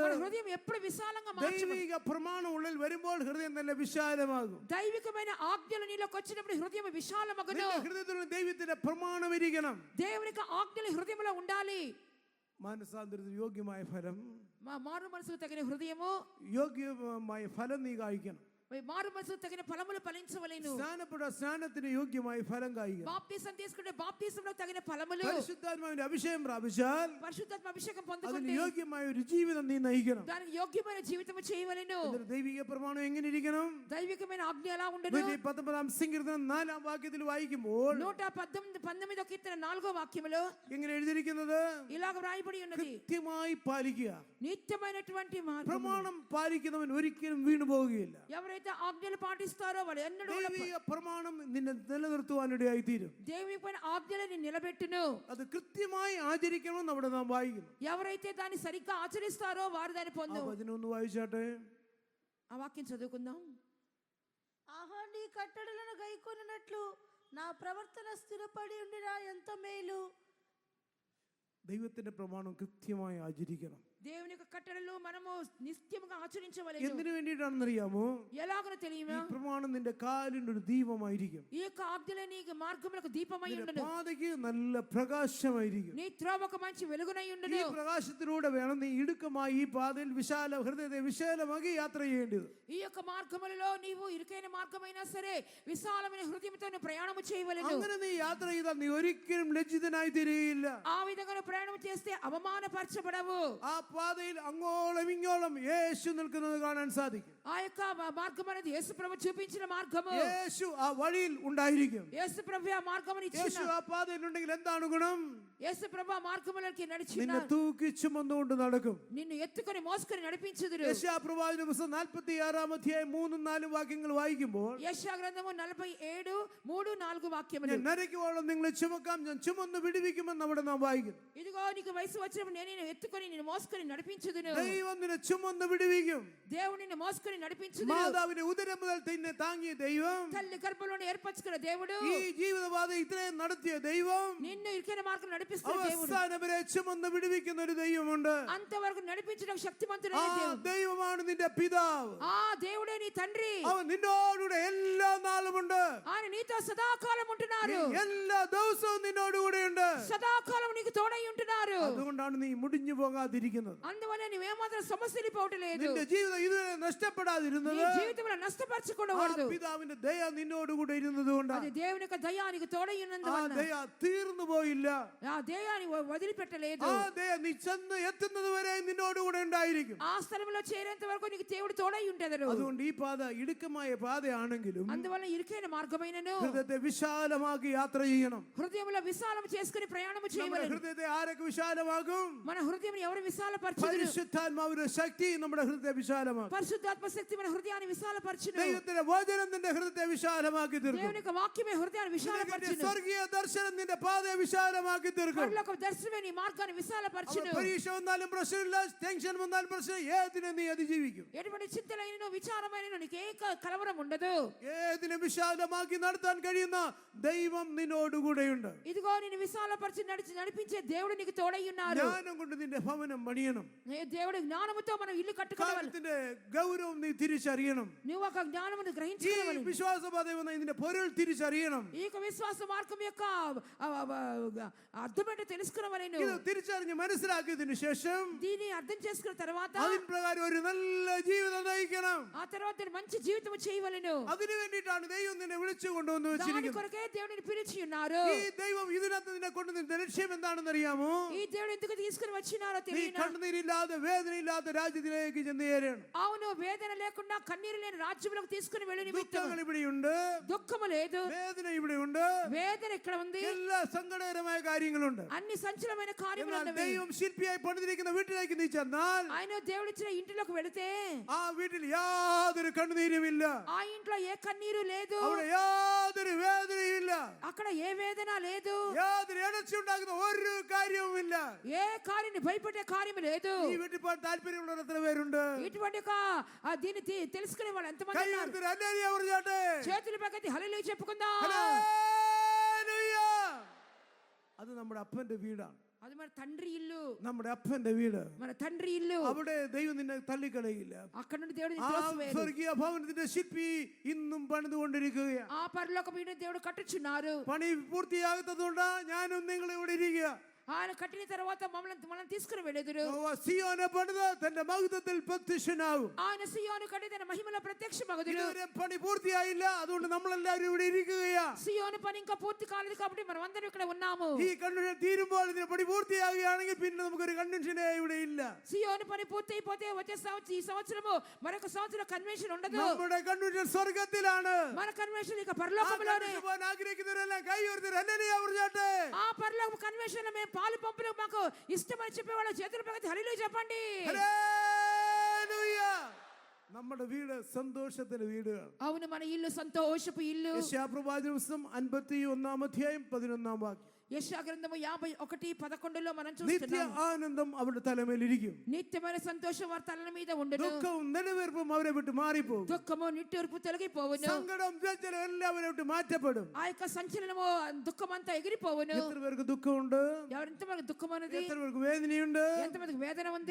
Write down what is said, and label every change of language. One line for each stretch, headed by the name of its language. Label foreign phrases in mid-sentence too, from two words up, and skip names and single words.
Telugu: మన హృదయం ఎప్పుడు విశాలంగా మార్చబడుతుంది?
Malayalam: ദൈവിക പ്രമാണം ഉള്ളിൽ വരുമ്പോൾ ഹൃദയം തന്നെ വിശാലമാകും.
Telugu: దైవికమైన ఆజ్ఞలు నీలోకి వచ్చినప్పుడు హృదయం విశాలమగును.
Malayalam: നിന്റെ ഹൃദയത്തിൽ ദൈവത്തിന്റെ പ്രമാണം ഇരിക്കണം.
Telugu: దేవునికి ఆజ్ఞలు హృదయంలో ఉండాలి.
Malayalam: മാനസാന്തരത്തിന് യോഗ്യമായ ഫലം,
Telugu: మారు మనసుకు తగిన హృదయము,
Malayalam: യോഗ്യമായ ഫലം നീ കായ്ക്കണം.
Telugu: మారు మనసుకు తగిన ఫలములు ఫలించవలెను.
Malayalam: സ്നാനത്തിന് യോഗ്യമായ ഫലം കായ്ക്കണം.
Telugu: బాప్తిసం తీసుకుంటే బాప్తిసంలో తగిన ఫలములు,
Malayalam: പരിശുദ്ധാത്മാവിന്റെ അഭിഷേകം പ്രാപിച്ചാൽ
Telugu: పరిశుద్ధాత్మ అభిషేకం
Malayalam: അതിന്
Telugu: పొందుకుంటే
Malayalam: യോഗ്യമായ ഒരു ജീവിതം നീ നയിക്കണം.
Telugu: దానికి యోగ్యమైన జీవితం చేయవలెను.
Malayalam: എന്നിട്ട് ദൈവിക പ്രമാണം എങ്ങനെ ഇരിക്കണം?
Telugu: దైవికమైన ఆజ్ఞ ఎలా ఉండను?
Malayalam: 19 സങ്കീർത്തനം 4-ാം വാക്യത്തിൽ വായിക്കുമ്പോൾ
Telugu: 119వ కీర్తన 4వ వాక్యములో
Malayalam: എങ്ങനെ എഴുതിയിരിക്കുന്നത്?
Telugu: ఇలాగ వ్రాయబడి ఉన్నది,
Malayalam: കൃത്യമായി പാലിക്കുക.
Telugu: నిత్యమైనటువంటి మార్గం.
Malayalam: പ്രമാണം പാലിക്കുന്നവൻ ഒരിക്കലും വീണു പോവുകയില്ല.
Telugu: ఎవరైతే ఆజ్ఞలు పాటిస్తారో వాళ్ళు ఎన్నడూ కూడా
Malayalam: ദൈവിക പ്രമാണം നിന്നെ നിലനിർത്തുവാനിടയായി തീരും.
Telugu: దేవుని ఆజ్ఞలని నిలబెట్టును.
Malayalam: അത് കൃത്യമായി ആചരിക്കണമെന്ന് അവിടെ നാം വായിക്കുന്നു.
Telugu: ఎవరైతే దాన్ని సరిగ్గా ఆచరిస్తారో వారు దాన్ని
Malayalam: ആ
Telugu: పొందు.
Malayalam: വചനം ഒന്ന് വായിച്ചാട്ടെ.
Telugu: ఆ వాక్యం చదువుకుందాం. ఆహా, నీ కట్టడలను గైకొనున్నట్లు నా ప్రవర్తన స్థిరపడి ఉండినా ఎంత మేలు.
Malayalam: ദൈവത്തിന്റെ പ്രമാണം കൃത്യമായി ആചരിക്കണം.
Telugu: దేవుని యొక్క కట్టడలు మనము నిత్యముగా ఆచరించవలెను.
Malayalam: എന്തിനു വേണ്ടിയിട്ടാണെന്നറിയാമോ?
Telugu: ఎలాగో తెలియమా?
Malayalam: ഈ പ്രമാണം നിന്റെ കാലിന് ഒരു ദീപമായിരിക്കും.
Telugu: ఈ యొక్క ఆజ్ఞలు నీకు మార్గములకు దీపమై
Malayalam: നിന്റെ
Telugu: ఉండును.
Malayalam: പാതയ്ക്ക് നല്ല പ്രകാശമായിരിക്കും.
Telugu: నీ త్రోవకు మంచి వెలుగునై
Malayalam: ഈ
Telugu: ఉండును.
Malayalam: പ്രകാശത്തിലൂടെ വേണം നീ ഇടുക്കമായി ഈ പാതയിൽ ഹൃദയത്തെ വിശാലമാക്കി യാത്ര ചെയ്യേണ്ടത്.
Telugu: ఈ యొక్క మార్గములలో నీవు ఇరుకైన మార్గమైనా సరే విశాలమైన హృదయంతో నువ్వు ప్రయాణము చేయవలెను.
Malayalam: അങ്ങനെ നീ യാത്ര ചെയ്താൽ നീ ഒരിക്കലും ലജ്ജിതനായി തീരുകയില്ല.
Telugu: ఆ విధంగా నువ్వు ప్రయాణం చేస్తే అవమానపరచబడవు.
Malayalam: ആ പാതയിൽ അങ്ങോളം ഇങ്ങോളം യേശു നിൽക്കുന്നത് കാണാൻ സാധിക്കും.
Telugu: ఆ యొక్క మార్గం అనేది యేసు ప్రభు చూపించిన మార్గము.
Malayalam: യേശു ആ വഴിയിൽ ഉണ്ടായിരിക്കും.
Telugu: యేసు ప్రభు ఆ మార్గముని
Malayalam: യേശു
Telugu: ఇచ్చిన.
Malayalam: ആ പാതയിൽ ഉണ്ടെങ്കിൽ എന്താണ് ഗുണം?
Telugu: యేసు ప్రభు ఆ మార్గములోకి నడిచిన.
Malayalam: നിന്നെ തൂക്കി ചുമന്നുകൊണ്ട് നടക്കും.
Telugu: నిన్ను ఎత్తుకొని మోసుకొని నడిపించుదురు.
Malayalam: യെശയ്യാപ്രവാചന പുസ്തകം 46-ാം അധ്യായം 3-4 വാക്യങ്ങൾ വായിക്കുമ്പോൾ
Telugu: యెషయా గ్రంథము 47:3-4 వాక్యములు.
Malayalam: ഞാൻ നരയ്ക്കുവോളം നിങ്ങളെ ചുമക്കാം, ഞാൻ ചുമന്ന് വിടുവിക്കുമെന്ന് അവിടെ നാം വായിക്കുന്നു.
Telugu: ఇదిగో నీకు వయసు వచ్చినప్పుడు నేను నిన్ను ఎత్తుకొని నిన్ను మోసుకొని నడిపించుదును.
Malayalam: ദൈവം നിന്നെ ചുമന്ന് വിടുവിക്കും.
Telugu: దేవుడు నిన్ను మోసుకొని నడిపించుదును.
Malayalam: മാതാവിന്റെ ഉദരം മുതൽ നിന്നെ താങ്ങിയ ദൈവം,
Telugu: తల్లి గర్భంలోనే ఏర్పరచుకున్న దేవుడు,
Malayalam: ഈ ജീവിതപാത ഇത്രയും നടത്തിയ ദൈవం,
Telugu: నిన్ను ఇరుకైన మార్గం నడిపిస్తున్న దేవుడు,
Malayalam: അവസാനം വരെ ചുമന്ന് വിടുവിക്കുന്ന ഒരു ദൈവമുണ്ട്.
Telugu: అంతవరకు నడిపించడానికి
Malayalam: ആ
Telugu: శక్తిమంతుడైన దేవుడు.
Malayalam: ദൈവമാണ് നിന്റെ പിതാവ്.
Telugu: ఆ దేవుడే నీ తండ్రి.
Malayalam: അവൻ നിന്നോടുകൂടെ എല്ലാ നാളുമുണ്ട്.
Telugu: ఆయన నీతో సదాకాలం ఉంటున్నారు.
Malayalam: എല്ലാ ദിവസവും നിന്നോടുകൂടെ ഉണ്ട്.
Telugu: సదాకాలం నీకు తోడై ఉంటున్నారు.
Malayalam: അതുകൊണ്ടാണ് നീ മുടിഞ്ഞു പോകാതിരിക്കുന്നത്.
Telugu: అందువల్ల నువ్వేమాత్రం సమస్యలు పోవట్లేదు.
Malayalam: നിന്റെ ജീവിതം ഇതുവരെ നഷ്ടപ്പെടാതിരുന്നത്
Telugu: నీ జీవితంలో
Malayalam: ആ
Telugu: నష్టపరచకూడదు.
Malayalam: പിതാവിന്റെ ദയ നിന്നോടുകൂടെ ഇരുന്നത് കൊണ്ടാണ്.
Telugu: అది దేవుని యొక్క దయ నీకు తోడై
Malayalam: ആ
Telugu: ఉన్నందువల్ల
Malayalam: ദയ തീർന്നു പോയില്ല.
Telugu: ఆ దయాన్ని వదిలిపెట్టలేదు.
Malayalam: ആ ദയ നീ ചെന്ന് എത്തുന്നത് വരെ നിന്നോടുകൂടെ ഉണ്ടായിരിക്കും.
Telugu: ఆ స్థలంలో చేరేంత వరకు నీకు దేవుడు తోడై ఉంటెదరు.
Malayalam: അതുകൊണ്ട് ഈ പാത ഇടുക്കമായ പാതയാണെങ്കിലും
Telugu: అందువల్ల ఇరుకైన మార్గమైనను
Malayalam: ഹൃദയത്തെ വിശാലമാക്കി യാത്ര ചെയ്യണം.
Telugu: హృదయంలో విశాలం చేసుకుని ప్రయాణం
Malayalam: നമ്മുടെ
Telugu: చేయవలెను.
Malayalam: ഹൃദയത്തെ ആരൊക്കെ വിശാലമാകും?
Telugu: మన హృదయం ఎవరు విశాలం విశాలపరచును.
Malayalam: പരിശുദ്ധാത്മാവിന്റെ ശക്തി നമ്മുടെ ഹൃദയ വിശാലമാക്കും.
Telugu: పరిశుద్ధాత్మ శక్తి మన హృదయాన్ని విశాలపరచును.
Malayalam: ദൈവത്തിന്റെ വചനം നിന്റെ ഹൃദയ വിശാലമാക്കി തീർക്കും.
Telugu: దేవుని యొక్క వాక్యమే హృదయాన్ని విశాలపరచును.
Malayalam: സ്വർഗീയ ദർശനം നിന്റെ പാതയെ വിശാലമാക്കി തീർക്കും.
Telugu: పరలోక దర్శనమే నీ మార్గాన్ని విశాలపరచును.
Malayalam: പരീക്ഷ വന്നാലും പ്രശ്നമില്ല, ടെൻഷൻ വന്നാലും പ്രശ്നം, ഏതിനെ നീ അതിജീവിക്കും.
Telugu: ఎటువంటి చింతలైనను విచారమైనను నీకు ఏ కలవరం ఉండదు.
Malayalam: ഏതിനെ വിശാലമാക്കി നടത്താൻ കഴിയുന്ന ദൈവം നിന്നോടുകൂടെയുണ്ട്.
Telugu: ఇదిగో నిన్ను విశాలపరిచి నడిపించే దేవుడు నీకు తోడై ఉన్నారు.
Malayalam: ജ്ഞാനം കൊണ്ട് നിന്റെ ഭവനം പണിയണം.
Telugu: దేవుడి జ్ఞానముతో మనం ఇల్లు కట్టుకోవాలి.
Malayalam: കാര്യത്തിന്റെ ഗൗരവം നീ തിരിച്ചറിയണം.
Telugu: నువ్వు ఒక జ్ఞానమును
Malayalam: ഈ
Telugu: గ్రహించుకోవాలి.
Malayalam: വിശ്വാസപാതയെന്ന ഇതിന്റെ പൊരുൾ തിരിച്ചറിയണം.
Telugu: ఈ యొక్క విశ్వాస మార్గం యొక్క అర్థమేంటో తెలుసుకున్నవలేను.
Malayalam: ഇത് തിരിച്ചറിഞ്ഞ് മനസ്സിലാക്കിയതിനു ശേഷം
Telugu: దీన్ని అర్థం చేసుకున్న తర్వాత
Malayalam: അതിൻ പ്രകാരം ഒരു നല്ല ജീവിതം നയിക്കണം.
Telugu: ఆ తర్వాత మంచి జీవితం చేయవలెను.
Malayalam: അതിനു വേണ്ടിയിട്ടാണ് ദൈവം നിന്നെ വിളിച്ചു കൊണ്ടുവന്ന്
Telugu: దాని
Malayalam: വെച്ചിരിക്കുന്നത്.
Telugu: కొరకే దేవుడిని పిలిచి ఉన్నారు.
Malayalam: ഈ ദൈവം ഇതിനകത്ത് നിന്നെ കൊണ്ടുവന്ന ലക്ഷ്യം എന്താണെന്ന് അറിയാമോ?
Telugu: ఈ దేవుడు ఎందుకు తీసుకుని వచ్చినారో
Malayalam: നീ
Telugu: తెలియనా?
Malayalam: കണ്ണുനീരില്ലാതെ വേദനയില്ലാത്ത രാജ്യത്തിലേക്ക് ചെന്ന് ചേരണം.
Telugu: అవును, వేదన లేకుండా కన్నీరు లేని రాజ్యములకు తీసుకుని వెళ్ళి నిమిత్తం
Malayalam: ദുഃഖങ്ങൾ ഇവിടെയുണ്ട്,
Telugu: దుఃఖము లేదు,
Malayalam: വേദന ഇവിടെയുണ്ട്,
Telugu: వేదన ఇక్కడ ఉంది,
Malayalam: എല്ലാ സങ്കടകരമായ കാര്യങ്ങളുണ്ട്.
Telugu: అన్ని సంచలమైన కార్యములు
Malayalam: എന്നാൽ
Telugu: ఉన్నవి.
Malayalam: ദൈവം ശില്പിയായി പണിതിരിക്കുന്ന വീട്ടിലേക്ക് നീ ചെന്നാൽ
Telugu: ఆయన దేవుడిచ్చిన ఇంటిలోకి వెళితే
Malayalam: ആ വീട്ടിൽ യാതൊരു കണ്ണുനീരുമില്ല,
Telugu: ఆ ఇంట్లో ఏ కన్నీరు లేదు,
Malayalam: അവിടെ യാതൊരു വേദനയുമില്ല,
Telugu: అక్కడ ఏ వేదన లేదు,
Malayalam: യാതൊരു ഇടർച്ച ഉണ്ടാകുന്ന ഒരു കാര്യവുമില്ല.
Telugu: ఏ కార్యాన్ని భయపడే కార్యము లేదు.
Malayalam: ഈ വീട്ടിൽ പോകാൻ താല്പര്യമുള്ളവർ എത്ര പേരുണ്ട്?
Telugu: ఇటువంటి దీన్ని తెలుసుకునే వాళ్ళు ఎంతమంది
Malayalam: കൈ
Telugu: ఉన్నారు?
Malayalam: ഉയർത്തി ഹല്ലേലൂയ പറഞ്ഞാട്ടെ.
Telugu: చేతుల పైకెత్తి హల్లెలూయా చెప్పుకుందాం.
Malayalam: ഹല്ലേലൂയ. അത് നമ്മുടെ അപ്പന്റെ വീടാണ്.
Telugu: అది మన తండ్రి ఇల్లు,
Malayalam: നമ്മുടെ അപ്പന്റെ വീട്.
Telugu: మన తండ్రి ఇల్లు.
Malayalam: അവിടെ ദൈവം നിന്നെ തള്ളിക്കളയില്ല.
Telugu: అక్కడ నుండి దేవుడు
Malayalam: ആ
Telugu: నిన్ను త్రోసివేయడు.
Malayalam: സ്വർഗീയ ഭവനത്തിന്റെ ശില്പി ഇന്നും പണിതുകൊണ്ടിരിക്കുകയാണ്.
Telugu: ఆ పరలోక వీడిని దేవుడు కట్టుచున్నారు.
Malayalam: പണി പൂർത്തിയാകാത്തതുകൊണ്ടാ ഞാനും നിങ്ങൾ ഇവിടെ ഇരിക്കുക.
Telugu: ఆయన కట్టిన తర్వాత మనల్ని తీసుకుని వెళ్ళెదరు.
Malayalam: സിയോനെ പണിത് തന്റെ മഹത്വത്തിൽ പ്രത്യക്ഷനാകും.
Telugu: ఆయన సియోను కట్టి తన మహిమలో ప్రత్యక్షమగుదురు.
Malayalam: ഇതുവരെ പണി പൂർത്തിയായില്ല, അതുകൊണ്ട് നമ്മളെല്ലാവരും ഇവിടെ ഇരിക്കുകയാ.
Telugu: సియోను పని ఇంకా పూర్తి కాలేదు కాబట్టి మనం అందరం ఇక్కడ ఉన్నాము.
Malayalam: ഈ കൺവെൻഷൻ തീരുമ്പോൾ ഇതിന് പണി പൂർത്തിയാകുകയാണെങ്കിൽ പിന്നെ നമുക്കൊരു കൺവെൻഷനേ ഇവിടെ ഇല്ല.
Telugu: సియోను పని పూర్తి అయిపోతే వచ్చే ఈ సంవత్సరము మరొక సంవత్సరం కన్వెన్షన్ ఉండదు.
Malayalam: നമ്മുടെ കൺവെൻഷൻ സ്വർഗത്തിലാണ്.
Telugu: మన కన్వెన్షన్ ఇక పరలోకములోనే.
Malayalam: ആഗ്രഹിക്കുന്നവരെല്ലാം കൈ ഉയർത്തി ഹല്ലേലൂയ പറഞ്ഞാട്ടെ.
Telugu: ఆ పరలోక కన్వెన్షన్ మేము పాలు పంపులు మాకు ఇష్టమని చెప్పేవాళ్ళ చేతుల పైకి హల్లెలూయా చెప్పండి.
Malayalam: ഹല്ലേലൂയ. നമ്മുടെ വീട് സന്തോഷത്തിന്റെ വീടുകൾ.
Telugu: అవును, మన ఇల్లు సంతోషపు ఇల్లు.
Malayalam: യെശയ്യാപ്രവാചന പുസ്തകം 51 അധ്യായം 11 വാക്യം.
Telugu: యెషయా గ్రంథము 51:11 మనం
Malayalam: നിത്യ
Telugu: చూస్తున్నాం.
Malayalam: ആനന്ദം അവരുടെ തലമേലിരിക്കും.
Telugu: నిత్యమైన సంతోషం వారి తలల మీద ఉండును.
Malayalam: ദുഃഖവും നെടുവീർപ്പും അവരെ വിട്ട് മാറിപ്പോകും.
Telugu: దుఃఖము నిట్టూర్పు తొలగిపోవును.
Malayalam: സങ്കടം വ്യഞ്ജനം എല്ലാം അവരെ വിട്ട് മാറ്റപ്പെടും.
Telugu: ఆ యొక్క సంచలనము దుఃఖమంతా ఎగిరిపోవును.
Malayalam: എത്ര പേർക്ക് ദുഃഖമുണ്ട്?
Telugu: ఎంతమంది దుఃఖం ఉన్నది,
Malayalam: എത്ര പേർക്ക് വേദനയുണ്ട്?
Telugu: ఎంతమందికి వేదన ఉంది,